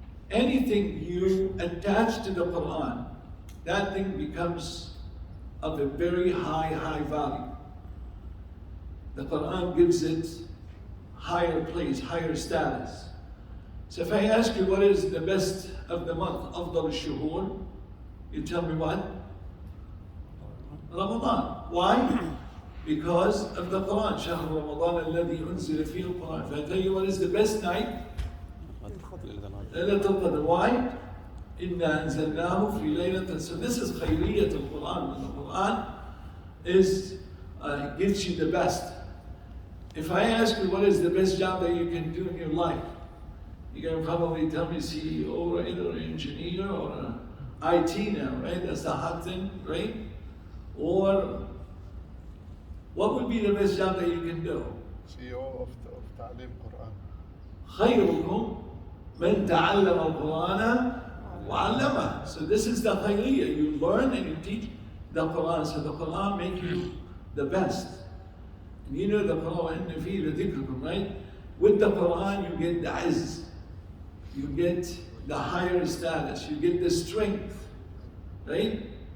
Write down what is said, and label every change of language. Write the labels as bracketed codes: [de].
[en] Anything you attach to the Quran, that thing becomes of a very high value. The Quran gives it higher place, higher status. So if I ask you what is the best of the month, [ar] أفضل الشهور, [en] you tell me what? Ramadan. Why? Because of the Quran. [ar] شهر رمضان الذي أنزل فيه القرآن. [en] If I tell you what is the best night? [ar] ليلة القدر. [en] Why? [ar] إنا أنزلناه في ليلة. [en] So this is [ar] خيرية القرآن. [en] When the Quran is gives you the best. If I ask you what is the best job that you can do in your life, you're going to probably tell me CEO, right, or engineer, or IT now, right? That's the hot thing, right? Or what would be the best job that you can do? CEO of Ta'lim Quran. [ar] خيركم من تعلم القرآن وعلمه. [en] So this is the khayriyah. You learn and you teach the Quran. So the Quran makes you the best. And you know the Quran, [ar] وَإِنَّ فِيهِ لَذِكْرُكُمْ, [en] right? With the Quran you get the izz. You get the higher status. You get the strength. Right?